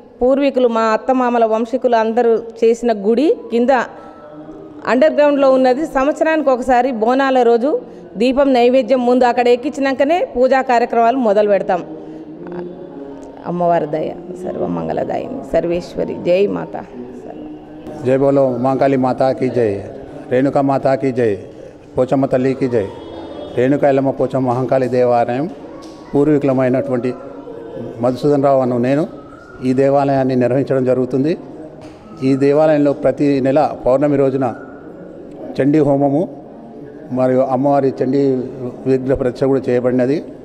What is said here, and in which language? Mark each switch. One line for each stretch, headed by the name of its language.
Telugu: పూర్వీకులు మా అత్తమామల వంశీకులు అందరూ చేసిన గుడి కింద అండర్ గ్రౌండ్లో ఉన్నది. సంవత్సరానికి ఒకసారి బోనాల రోజు దీపం నైవేద్యం ముందు అక్కడ ఎక్కించినాకనే పూజా కార్యక్రమాలు మొదలు పెడతాం. అమ్మవారి దయ సర్వమంగళదాయిని సర్వేశ్వరి. జై మాత.
Hindi: जय बोलो माँ काली माता की जय, रेणुका माता की जय,
Telugu: పోచమ్మ తల్లికి జై. రేణుకా ఎల్లమ్మ పోచమ్మ మహంకాళి దేవాలయం పూర్వీకులమైనటువంటి మధుసూదన్ రావు అను నేను ఈ దేవాలయాన్ని నిర్వహించడం జరుగుతుంది. ఈ దేవాలయంలో ప్రతి నెల పౌర్ణమి రోజున చండీ హోమము మరియు అమ్మవారి చండీ విగ్రహ ప్రతిష్ఠ కూడా చేయబడినది.